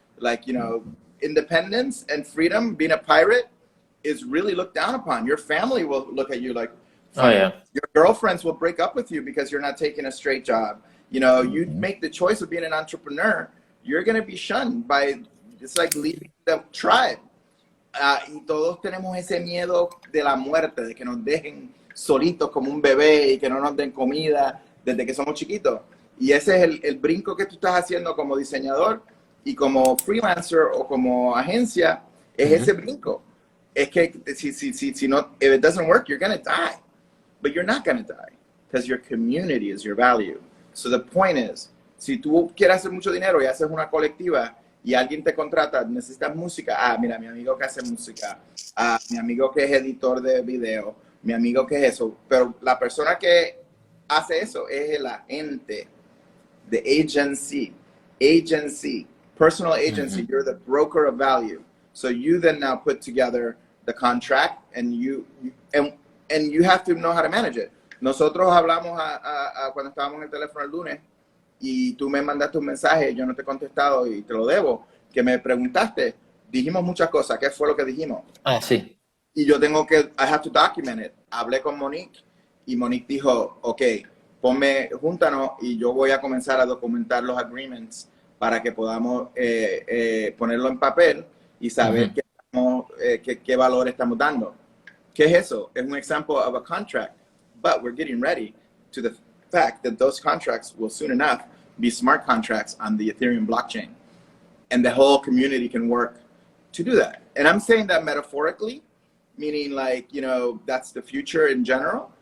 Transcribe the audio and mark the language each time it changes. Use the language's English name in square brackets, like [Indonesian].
[English] Like, you know, independence and freedom, being a pirate, is really looked down upon. Your family will look at you like, your girlfriends will break up with you because you're not taking a straight job. You know, you make the choice of being an entrepreneur, you're going to be shunned by, it's like leaving the tribe. [Spanish] Y todos tenemos ese miedo de la muerte, de que nos dejen solitos como un bebé y que no nos den comida desde que somos chiquitos. Y ese es el brinco que tú estás haciendo como diseñador y como freelancer o como agencia, es ese brinco. Es que si no, [English] if it doesn't work, you're going to die. But you're not going to die because your community is your value. So the point is, [Spanish] si tú quieres hacer mucho dinero y haces una colectiva y alguien te contrata, necesitas música. Ah, mira, mi amigo que hace música. Ah, mi amigo que es editor de video. Mi amigo que es eso. Pero la persona que hace eso es el agente. [English] The agency. Agency. Personal agency. You're the broker of value. So you then now put together the contract and you have to know how to manage it. [Spanish] Nosotros hablamos cuando estábamos en el teléfono el lunes y tú me mandaste un mensaje, yo no te he contestado y te lo debo, que me preguntaste, dijimos muchas cosas, ¿qué fue lo que dijimos? Ah, sí. Y yo tengo que, [English] I have to document it. [Spanish] Hablé con Monique y Monique dijo, ok, júntanos y yo voy a comenzar a documentar los agreements para que podamos ponerlo en papel y saber qué valor estamos dando. ¿Qué es eso? Es un [English] example of a contract, but we're getting ready to the fact that those contracts will soon enough be smart contracts on the Ethereum blockchain. And the whole community can work to do that. And I'm saying that metaphorically, meaning like, you know, that's the future in general.